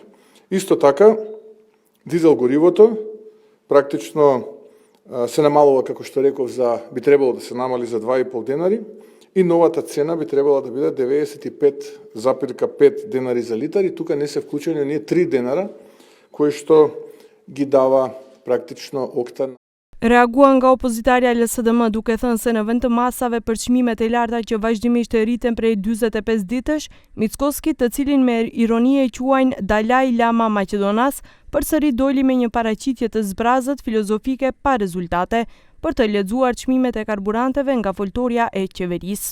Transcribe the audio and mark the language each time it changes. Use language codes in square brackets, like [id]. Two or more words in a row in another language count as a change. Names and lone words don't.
[mk] Исто така дизел горивото практично се намалува, како што реков, би требало да се намали за 2,5 денари и новата цена би требала да биде 95,5 денари за литар и тука не се вклучени оние 3 денара кои што ги дава практично Окта. [sq] Reaguan nga opozitaria LSDM duke thënë se në vend të masave për çmimet e larta që vazhdimisht rriten prej 45 ditësh, Mickoski, të cilin me ironi e quajnë Dalai Lama Maqedonas, përsëri doli me një paraqitje të zbrazët filozofike pa rezultate për të lexuar çmimet e karburanteve nga foltorja e qeverisë.